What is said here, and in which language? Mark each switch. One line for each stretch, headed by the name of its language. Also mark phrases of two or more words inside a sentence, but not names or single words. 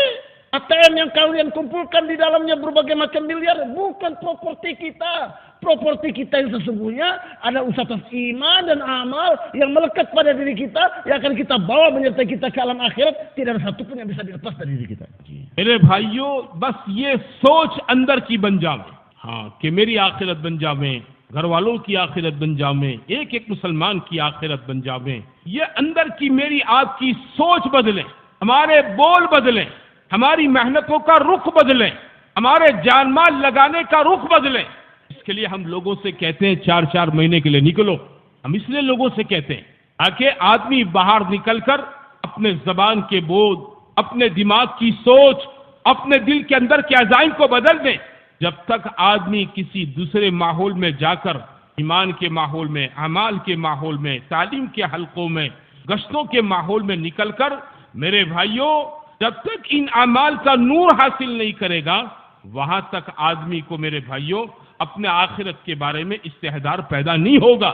Indonesian: ATM yang kalian kumpulkan di dalamnya berbagai macam miliar bukan properti kita. Properti kita yang sesungguhnya ada usaha iman dan amal yang melekat pada diri kita yang akan kita bawa menyertai kita ke alam akhirat. Tidak ada satupun yang bisa dilepas dari diri kita.
Urdu: میرے بھائیوں، بس یہ سوچ اندر کی بن جاوے، ہاں، کہ میری آخرت بن جاوے، گھر والوں کی آخرت بن جاوے، ایک ایک مسلمان کی آخرت بن جاوے. یہ اندر کی میری آپ کی سوچ بدلے، ہمارے بول بدلے، ہماری محنتوں کا رخ بدلے، ہمارے جان مال لگانے کا رخ بدلے. اس کے لیے ہم لوگوں سے کہتے ہیں 4-4 مہینے کے لیے نکلو. ہم اس لیے لوگوں سے کہتے ہیں تاکہ آدمی باہر نکل کر اپنے زبان کے بودھ، اپنے دماغ کی سوچ، اپنے دل کے اندر کے عزائم کو بدل دے. جب تک آدمی کسی دوسرے ماحول میں جا کر ایمان کے ماحول میں، اعمال کے ماحول میں، تعلیم کے حلقوں میں، گشتوں کے ماحول میں نکل کر، میرے بھائیوں، جب تک ان اعمال کا نور حاصل نہیں کرے گا، وہاں تک آدمی کو میرے بھائیوں اپنے آخرت کے بارے میں استحضار پیدا نہیں ہوگا۔